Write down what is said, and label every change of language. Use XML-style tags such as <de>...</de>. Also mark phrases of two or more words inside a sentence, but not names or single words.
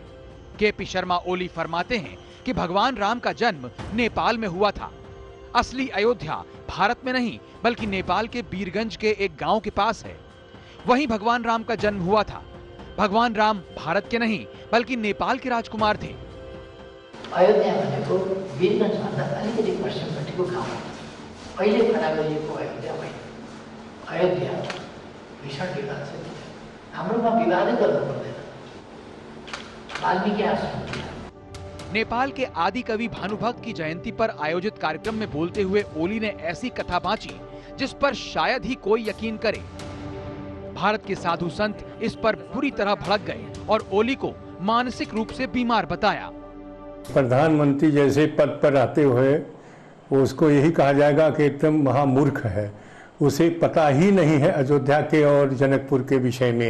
<hi>केपी शर्मा ओली फरमाते हैं कि भगवान राम का जन्म नेपाल में हुआ था। असली अयोध्या भारत में नहीं बल्कि नेपाल के बीरगंज के एक गांव के पास है। वहीं भगवान राम का जन्म हुआ था। भगवान राम भारत के नहीं बल्कि नेपाल के राजकुमार थे।</hi> <ne>अयोध्या भनेको वीरगञ्जभन्दा अलिकति पश्चिमपट्टिको गाउँ हो। अहिले खडा गरिएको अयोध्या होइन। अयोध्या भीषण विवाद छ। हाम्रोमा विवादै गर्नु पर्दैन। वाल्मीकि आश्रम</ne> <hi>नेपाल के आदि कवि भानुभक्त की जयंती पर आयोजित कार्यक्रम में बोलते हुए ओली ने ऐसी कथा बांची जिस पर शायद ही कोई यकीन करे। भारत के साधु संत इस पर बुरी तरह भड़क गए और ओली को मानसिक रूप से बीमार बताया। प्रधानमंत्री जैसे पद पर आते हुए उसको यही कहा जाएगा कि एकदम महामूर्ख है, उसे पता ही नहीं है अयोध्या के और जनकपुर के विषय में।</hi>